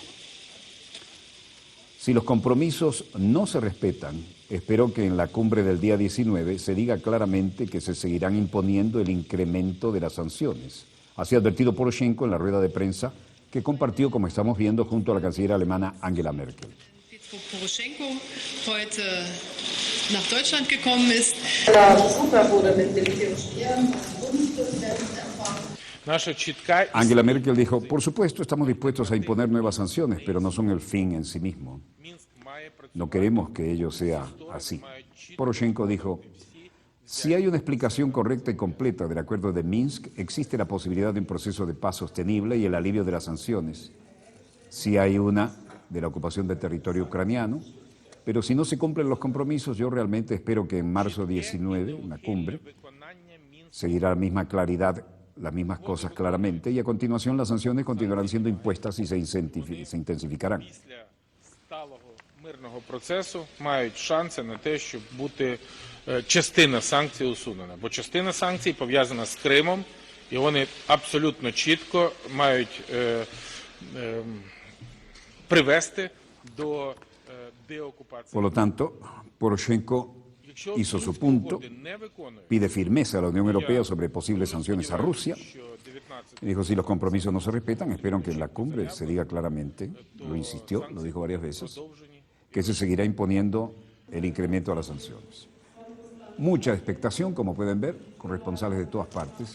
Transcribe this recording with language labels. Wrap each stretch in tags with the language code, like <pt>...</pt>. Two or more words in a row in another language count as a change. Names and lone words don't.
<es>Si los compromisos no se respetan, espero que en la cumbre del día 19 se diga claramente que se seguirán imponiendo el incremento de las sanciones. Así ha advertido Poroshenko en la rueda de prensa que compartió, como estamos viendo, junto a la canciller alemana Angela Merkel.</es> <de>Poroshenko heute nach Deutschland gekommen ist.</de> <es>Angela Merkel dijo, por supuesto estamos dispuestos a imponer nuevas sanciones, pero no son el fin en sí mismo. No queremos que ello sea así. Poroshenko dijo, si hay una explicación correcta y completa del acuerdo de Minsk, existe la posibilidad de un proceso de paz sostenible y el alivio de las sanciones. Si hay una de la ocupación del territorio ucraniano, pero si no se cumplen los compromisos, yo realmente espero que en marzo 19, en la cumbre, seguirá la misma claridad, las mismas cosas claramente, y a continuación las sanciones continuarán siendo impuestas y se intensificarán.</es> <uk>Мирного процесу мають шанси на те, щоб бути частина санкцій усунена. Бо частина санкцій пов'язана з Кримом, і вони абсолютно чітко мають привести до деокупації.</uk> <es>Por lo tanto, Poroshenko</es> <uk>Якщо</uk> <es>hizo su</es> <uk>Мінські</uk> <es>punto,</es> <uk>угоди не виконують,</uk> <es>pide firmeza a la Unión Europea sobre posibles sanciones a Rusia.</es> <uk>що 19</uk> <es>Y dijo, si los compromisos no se respetan, espero que en la cumbre se diga claramente, lo insistió, lo dijo varias veces,</es> <uk>продовжені.</uk> <es>que se seguirá imponiendo el incremento a las sanciones. Mucha expectación, como pueden ver, corresponsales de todas partes.</es>